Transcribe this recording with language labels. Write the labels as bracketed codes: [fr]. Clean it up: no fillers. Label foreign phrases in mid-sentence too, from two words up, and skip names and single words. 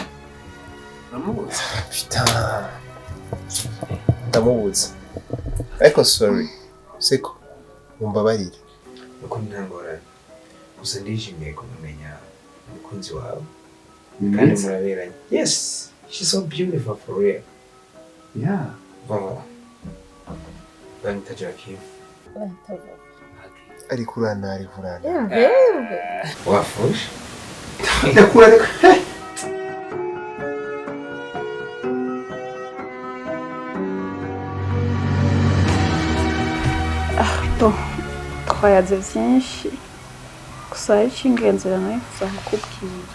[rn] Namubutse. Putain. Ndamubutse. Ariko sorry. Seko. Mumbabarire. Uko ntangora. Gusa ndishimiye kumenya umukunzi wawe. Kandi muraberanye. [en] Yes. She's so beautiful for real. Yeah. [rn] Wow. Banyita Joachim. Ariko urana. [en] Yeah, baby. [rn] Wafushe? Ndakura. Bon, twayaze byinshi. Gusa icy'ingenzi nayo kuzakubwira.